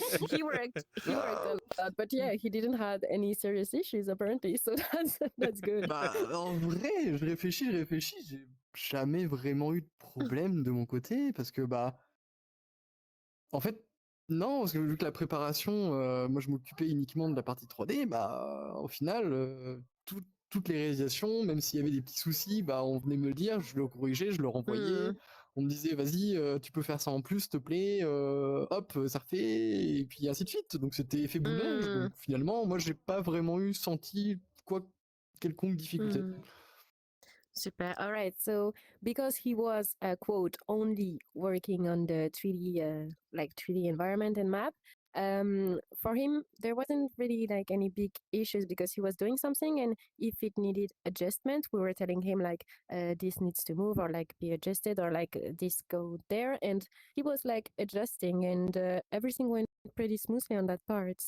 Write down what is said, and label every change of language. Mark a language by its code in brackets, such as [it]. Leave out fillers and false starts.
[en] He worked a lot, but yeah, he didn't have any serious issues apparently, so that's good. [fr] Bah, en vrai, je réfléchis, j'ai jamais vraiment eu de problème de mon côté parce que bah, en fait, non, parce que vu que la préparation, moi je m'occupais uniquement de la partie 3D, bah, au final, toutes les réalisations, même s'il y avait des petits soucis, bah, on venait me le dire, je le corrigeais, je le renvoyais. Hmm. On me disait, vas-y, tu peux faire ça en plus, s'il te plaît, hop, ça refait, et puis ainsi de suite. Donc c'était effet boule de neige. Hmm. Donc finalement, moi j'ai pas vraiment senti quelconque difficulté. [en] Hmm. Super. All right. So because he was quote only working on the 3D like 3D environment and map, for him there wasn't really like any big issues because he was doing something, and if it needed adjustment, we were telling him like this needs to move or like be adjusted or like this go there, and he was like adjusting, and everything went pretty smoothly on that part.